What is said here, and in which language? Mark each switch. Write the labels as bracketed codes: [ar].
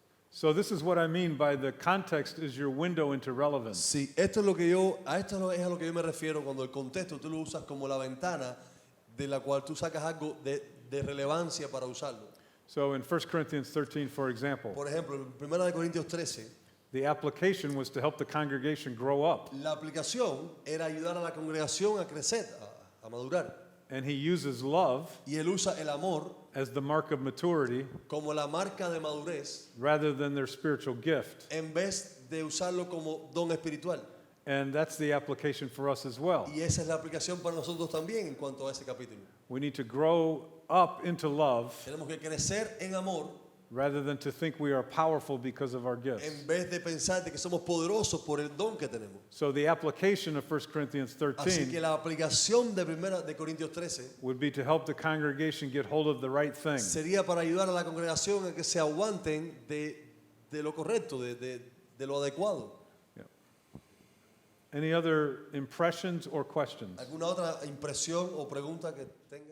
[en] So this is what I mean by the context is your window into relevance. [es] Sí, esto es lo que a esto es a lo que yo me refiero cuando el contexto tú lo usas como la ventana de la cual tú sacas algo de relevancia para usarlo. [en] So in 1 Corinthians 13, for example, [es] Por ejemplo, en 1 Corintios 13, [en] the application was to help the congregation grow up. [es] la aplicación era ayudar a la congregación a crecer, a madurar. [en] And he uses love [es] Y él usa el amor [en] as the mark of maturity [es] como la marca de madurez [en] rather than their spiritual gift. [es] en vez de usarlo como don espiritual. [en] And that's the application for us as well. [es] Y esa es la aplicación para nosotros también en cuanto a ese capítulo. [en] We need to grow up into love [es] Tenemos que crecer en amor [en] rather than to think we are powerful because of our gifts. [es] en vez de pensar de que somos poderosos por el don que tenemos. [en] So the application of 1 Corinthians [es] Así que [en] 13 [es] la aplicación de 1 de Corintios 13 [en] would be to help the congregation get hold of the right thing. [es] sería para ayudar a la congregación a que se aguanten de lo correcto, de lo adecuado. [en] Any other impressions or questions? [es] ¿Alguna otra impresión o pregunta que tenga?